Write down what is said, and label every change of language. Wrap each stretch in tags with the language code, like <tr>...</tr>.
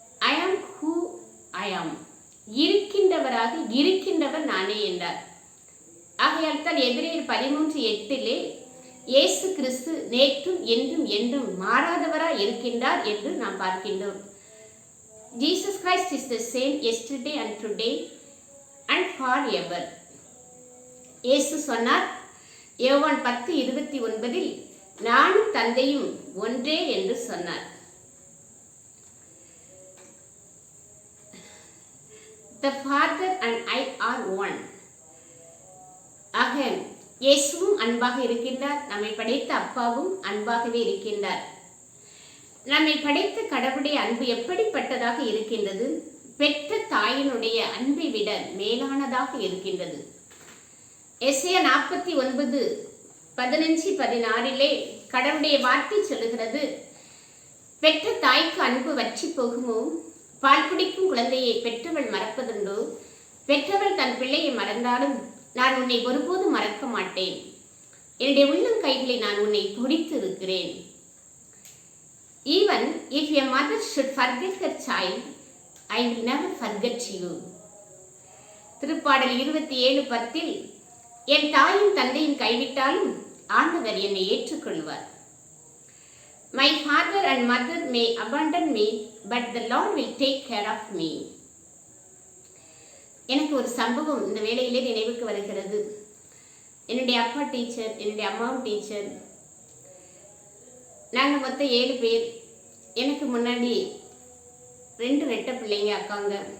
<en>I am who I am.</en> <ta>இருக்கின்றவராக இருக்கின்றவர் நானே என்றார். ஆகையால் தான் எபிரேயர் 13:8 இயேசு கிறிஸ்து நேற்றும் என்றும் என்றும் மாறாதவராய் இருக்கின்றார் என்று நாம் பார்க்கின்றோம்.</ta> <en>Jesus Christ is the same yesterday and today and forever.</en> <ta>இயேசு சொன்னார் யோவான் 10:29 நானும் தந்தையும் ஒன்றே என்று சொன்னார்.</ta> <en>The Father and I are one.</en> <ta>ஆக இயேசுவும் அன்பாக இருக்கின்றார். நம்மை படைத்த அப்பாவும் அன்பாகவே இருக்கின்றார். நம்மை படைத்த கடவுளுடைய அன்பு எப்படிப்பட்டதாக இருக்கின்றது? பெற்ற தாயினுடைய அன்பை விட மேலானதாக இருக்கின்றது. எசேயா 49:15-16 கடவுளுடைய வார்த்தை சொல்லுகிறது: பெற்ற தாய்க்கு அன்பு வற்றி போகுமோ? பால் குடிக்கும் குழந்தையை பெற்றவள் மறப்பதுண்டோ? பெற்றவள் தன் பிள்ளையை மறந்தாலும் நான் உன்னை ஒருபோதும் மறக்க மாட்டேன். என்னுடைய உள்ளங்கைகளை நான் உன்னை துடித்து இருக்கிறேன்.</ta> <en>Even if your mother should forget her child, I will never forget you.</en> <ta>திருப்பாடல் 27:10 என் தாயும் தந்தையும் கைவிட்டாலும் ஆண்டவர் என்னை ஏற்றுக்கொள்வார்.</ta> <en>My father and mother may abandon me, but the Lord will take care of me.</en> <ta>எனக்கு ஒரு சம்பவம் இந்த வேளையிலே நினைவுக்கு வருகிறது. என்னுடைய அப்பா டீச்சர், என்னுடைய அம்மாவும் டீச்சர். நாங்கள் மொத்தம் 7 பேர். எனக்கு முன்னாடி 2 ரெட்டை பிள்ளைங்க அக்காங்க.</ta>